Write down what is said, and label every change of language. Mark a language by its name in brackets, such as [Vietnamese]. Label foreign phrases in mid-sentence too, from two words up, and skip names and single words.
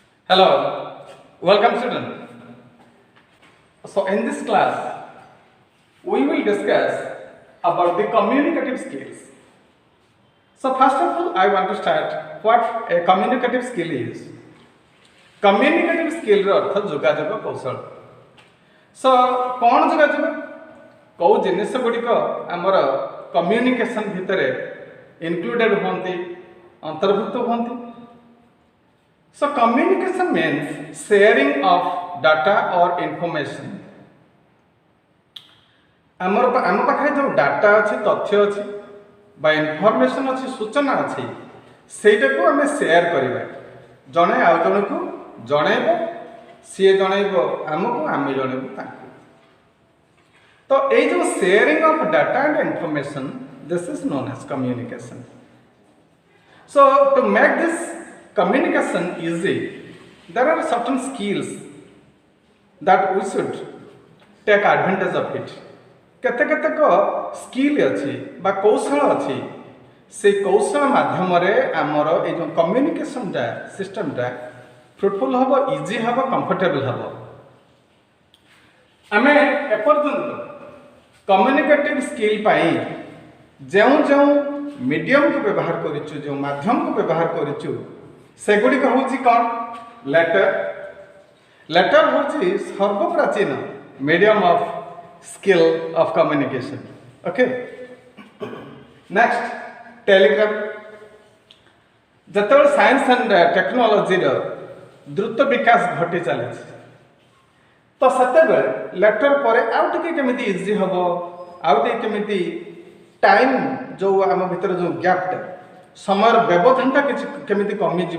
[English] Hello, welcome student. So in this class, we will discuss about the communicative skills. So first of all, I want to start what a communicative skill is. Communicative skill [Odia] ର ଅର୍ଥ ଯୋଗାଯୋଗ କୌଶଳ. So କ'ଣ ଯୋଗାଯୋଗ? କୋଉ ଜିନିଷ ଗୁଡ଼ିକ ଆମର କମ୍ୟୁନିକେସନ ଭିତରେ ଇନକ୍ଲୁଡେଡ୍ ହୁଅନ୍ତି, ଅନ୍ତର୍ଭୁକ୍ତ ହୁଅନ୍ତି. [English] So communication means sharing of data or information. [Odia] ଆମ ପାଖରେ ଯେଉଁ ଡାଟା ଅଛି, ତଥ୍ୟ ଅଛି ବା ଇନଫର୍ମେସନ୍ ଅଛି, ସୂଚନା ଅଛି, ସେଇଟାକୁ ଆମେ ସେୟାର କରିବା. ଜଣେ ଆଉ ଜଣକୁ ଜଣେଇବ, ସିଏ ଜଣେଇବ ଆମକୁ, ଆମେ ଜଣେଇବୁ ତାଙ୍କୁ. ତ ଏଇ ଯେଉଁ [English] sharing of data and information, this is known as communication. So to make this communication easy, there are certain skills that we should take advantage of it. [Odia] କେତେକ ସ୍କିଲ୍ ଅଛି ବା କୌଶଳ ଅଛି, ସେଇ କୌଶଳ ମାଧ୍ୟମରେ ଆମର ଏଇ ଯେଉଁ କମ୍ୟୁନିକେସନଟା ସିଷ୍ଟମଟା ଫ୍ରୁଟଫୁଲ୍ ହେବ, ଇଜି ହେବ, କମ୍ଫର୍ଟେବଲ୍ ହେବ. ଆମେ ଏପର୍ଯ୍ୟନ୍ତ [English] communicative skill [Odia] ପାଇଁ ଯେଉଁ ମିଡ଼ିୟମକୁ ବ୍ୟବହାର କରିଛୁ, ଯେଉଁ ମାଧ୍ୟମକୁ ବ୍ୟବହାର କରିଛୁ, ସେଗୁଡ଼ିକ ହେଉଛି କ'ଣ? [English] ଲେଟର [Odia] ହେଉଛି ସର୍ବପ୍ରାଚୀନ [English] medium of skill of communication. Okay, next telegram. [Odia] ଯେତେବେଳେ [English] science and technologyର [Odia] ଦ୍ରୁତ ବିକାଶ ଘଟି ଚାଲିଛି, ତ ସେତେବେଳେ ଲେଟର ପରେ ଆଉ ଟିକେ କେମିତି ଇଜି ହେବ, ଆଉ ଟିକେ କେମିତି ଟାଇମ୍ ଯେଉଁ ଆମ ଭିତରେ ଯେଉଁ ଗ୍ୟାପ୍ଟା, ସମୟର ବ୍ୟବଧାନଟା କିଛି କେମିତି କମିଯିବ.